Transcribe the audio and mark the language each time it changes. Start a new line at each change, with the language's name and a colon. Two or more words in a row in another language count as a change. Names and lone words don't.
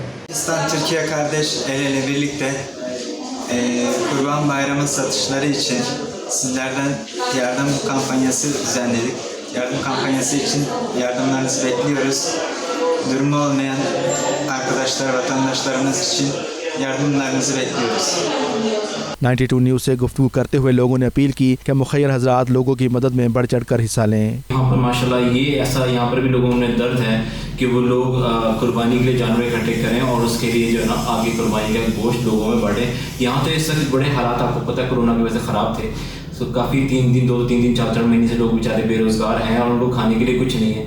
Turkish: Pakistan, Türkiye kardeş el ele birlikte Kurban Bayramı satışları için sizlerden yardım kampanyası düzenledik. Yardım kampanyası için yardımlarınızı bekliyoruz. Durumu olmayan arkadaşlar, vatandaşlarımız için yardımlarınızı bekliyoruz.
Urdu: 92 نیوز سے گفتگو کرتے ہوئے لوگوں نے اپیل کی کہ مخیر حضرات لوگوں کی مدد میں بڑھ چڑھ کر حصہ لیں. یہاں پر ماشاءاللہ یہ ایسا یہاں پر بھی لوگوں میں درد ہے کہ وہ لوگ قربانی کے لیے جانور اکٹھے کریں اور اس کے لیے جو ہے نا آگے قربانی کا گوشت لوگوں میں بڑھے. یہاں تو اس وقت بڑے حالات آپ کو پتا ہے کورونا کی وجہ سے خراب تھے، تو کافی 3 دن 4 مہینے سے لوگ بیچارے بے روزگار ہیں اور ان کو کھانے کے لیے کچھ نہیں ہے.